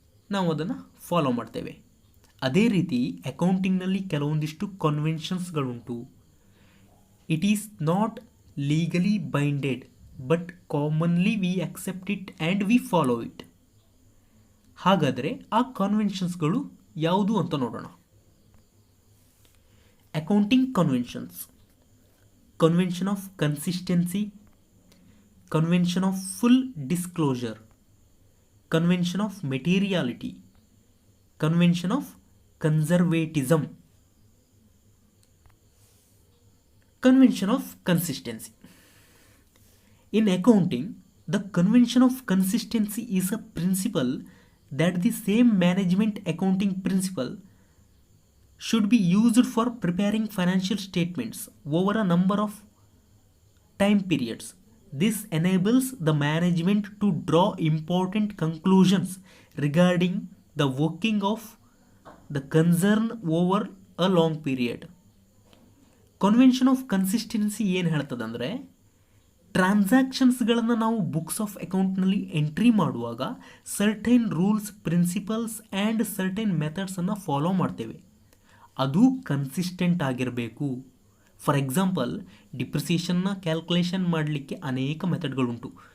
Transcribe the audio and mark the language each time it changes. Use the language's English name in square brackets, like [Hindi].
[Kannada] ನಾವು ಅದನ್ನು ಫಾಲೋ ಮಾಡ್ತೇವೆ. ಅದೇ ರೀತಿ ಅಕೌಂಟಿಂಗ್ನಲ್ಲಿ ಕೆಲವೊಂದಿಷ್ಟು ಕನ್ವೆನ್ಷನ್ಸ್ಗಳುಂಟು. [English] It is not legally binded but commonly we accept it and we follow it. [Kannada] ಹಾಗಾದರೆ ಆ ಕನ್ವೆನ್ಷನ್ಸ್ಗಳು ಯಾವುದು ಅಂತ ನೋಡೋಣ. [English] Accounting conventions: convention of consistency, convention of full disclosure, convention of materiality, convention of conservatism. Convention of consistency. In accounting, the convention of consistency is a principle that the same management accounting principle should be used for preparing financial statements over a number of time periods. This enables the management to draw important conclusions regarding the working of the concern over a long period. [Kannada] Convention of consistency ಏನು ಹೇಳ್ತದಂದರೆ, ಟ್ರಾನ್ಸಾಕ್ಷನ್ಸ್ಗಳನ್ನು ನಾವು books of ಅಕೌಂಟ್ನಲ್ಲಿ entry ಮಾಡುವಾಗ certain rules, principles and certain ಮೆಥಡ್ಸನ್ನು follow ಮಾಡ್ತೇವೆ. ಅದು consistent ಆಗಿರಬೇಕು. For example, ಡಿಪ್ರಿಸಿಯೇಷನ್ನ calculation ಮಾಡಲಿಕ್ಕೆ ಅನೇಕ ಮೆಥಡ್ಗಳುಂಟು.